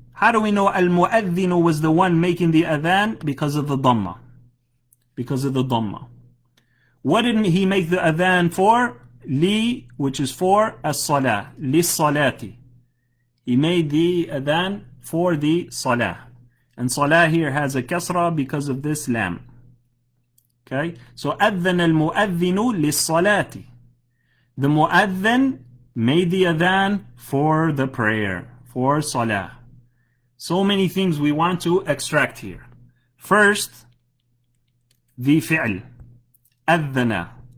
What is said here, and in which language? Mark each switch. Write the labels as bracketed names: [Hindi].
[English] How do we know al-mu'adhinu was the one making the adhan? Because of the dhamma. Because of the dhamma. What did he make the adhan for? Li, which is for as-salah. Lis-salati. He made the adhan for the salah. And salah here has a kasra because of this lam. Okay? [Arabic] So, أذن المؤذن للصلاة. [English] The mu'adhan made the adhan for the prayer, for salah. So many things we want to extract here. First, the fi'l. أذن.